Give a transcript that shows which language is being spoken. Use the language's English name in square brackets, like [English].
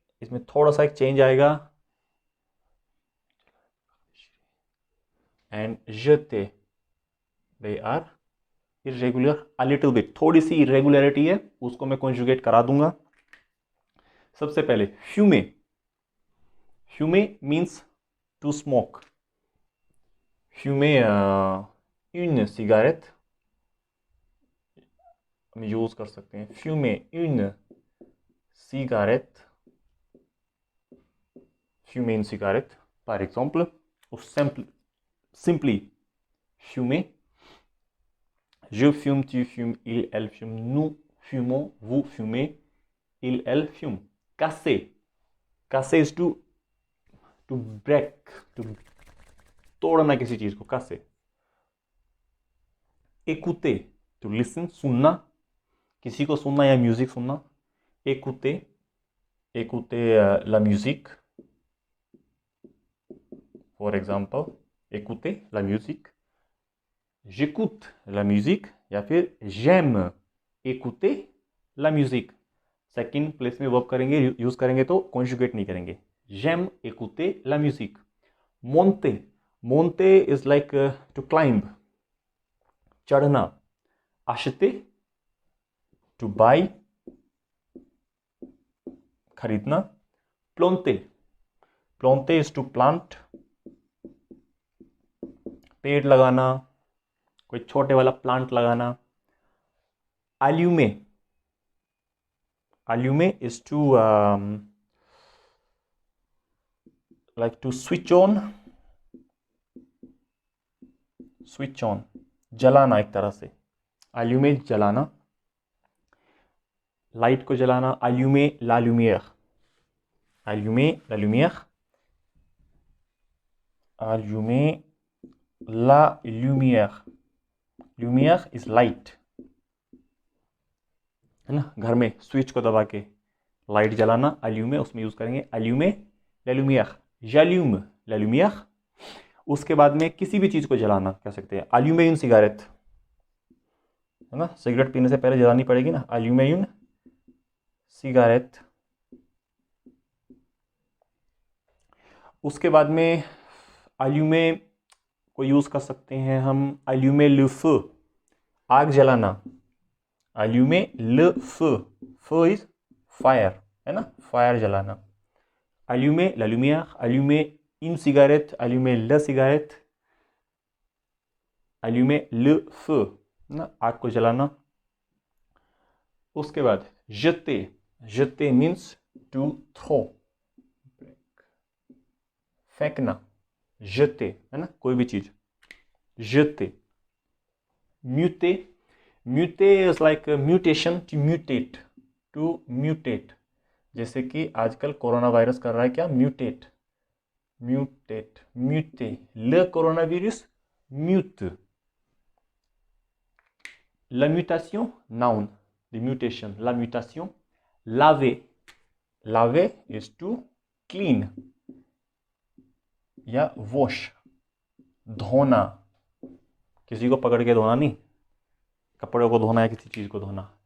[Hindi] इसमें थोड़ा सा एक चेंज आएगा [English] and that they are irregular a little bit, [Hindi] थोड़ी सी इरेगुलरिटी है, उसको मैं कॉन्जुगेट करा दूंगा। सबसे पहले फ्यूमे। फ्यूमे [English] Means to smoke. [Hindi] फ्यूमे [French] une cigarette [Hindi] हम यूज कर सकते हैं। [French] फ्यूमे une cigarette, fumer une cigarette par exemple, ou simply fumer. Je fume, tu fumes, il, elle fume, nous fumons, vous fumez, il, elle fume. Casser. [English] Casser is to break, to [Hindi] तोड़ना किसी चीज को, [English] casser. [Hindi] Écouter, [English] to listen, [Hindi] सुनना, किसी को सुनना या music सुनना। [French] Écouter, écouter la musique. [English] For example, [French] écouter la musique. J'écoute la musique [Hindi] या फिर [French] j'aime écouter la musique। [Hindi] Second place में वर्ब करेंगे, यूज करेंगे तो कॉन्जुगेट नहीं करेंगे। [French] j'aime écouter la musique। monter, monter [English] is like to climb, [French] चढ़ना। [English] acheter, to buy, खरीदना। [Hindi] planter, [English] planter is to plant, [Hindi] पेड़ लगाना, कोई छोटे वाला प्लांट लगाना। [English] allumer, allumer is to like to switch on, switch on, [Hindi] जलाना एक तरह से। allumer जलाना, लाइट को जलाना। [French] allumer la lumière, allumer la lumière, allumer la lumière। [English] lumière is light, [Hindi] है ना। घर में स्विच को दबा के लाइट जलाना, allumer उसमें यूज करेंगे। [French] allumer la lumière, j'allume la lumière। [Hindi] उसके बाद में किसी भी चीज को जलाना कह सकते हैं। [French] allumer une cigarette, [Hindi] है ना, सिगरेट पीने से पहले जलानी पड़ेगी ना। [French] allumer une cigarette। [Hindi] उसके बाद में allumer को यूज कर सकते हैं हम। [French] allumer le feu, [Hindi] आग जलाना। [French] allumer le feu, [English] feu is fire, [Hindi] है ना, फायर जलाना। [French] allumer la lumière, allumer une cigarette, allumer la cigarette, allumer le feu, [Hindi] ना, आग को जलाना। उसके बाद [English] jeter, jeter means to throw, फेंकना। [French] jeter, है ना, कोई भी चीज। jeter। [English] muter, muter is like a mutation, to mutate, to mutate। [Hindi] जैसे कि आजकल कोरोना वायरस कर रहा है क्या, mutate, mutate, म्यूटे, [French] le coronavirus mute। la mutation, [English] noun, the mutation, [French] la mutation। [Hindi] laver, laver [English] is to clean [Hindi] या वॉश, धोना, किसी को पकड़ के धोना नहीं, कपड़ों को धोना या किसी चीज को धोना।